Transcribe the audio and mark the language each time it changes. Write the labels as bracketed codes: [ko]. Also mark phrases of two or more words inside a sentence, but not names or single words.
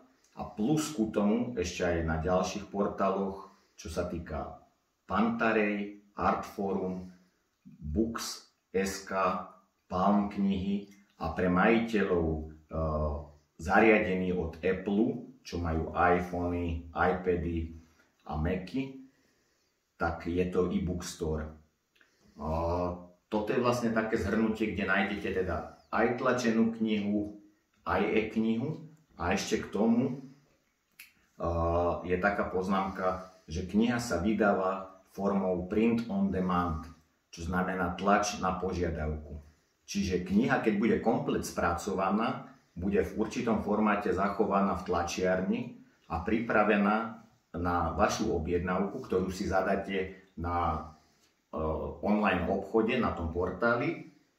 [sk] A plus ku tomu ešte aj na ďalších portáloch, čo sa týka Pantarej, Artforum, Books.sk, Palm knihy a pre majiteľov zariadení od Apple, čo majú iPhony, iPady a Macy, tak je to [en] e-book store. [sk] Toto je vlastne také zhrnutie, kde nájdete teda aj tlačenú knihu, aj e-knihu a ešte k tomu je taká poznámka, že kniha sa vydáva formou [en] print on demand, [sk] čo znamená tlač na požiadavku. Čiže kniha, keď bude komplet spracovaná, bude v určitom formáte zachovaná v tlačiarni a pripravená na vašu objednávku, ktorú si zadáte na online obchode, na tom portáli.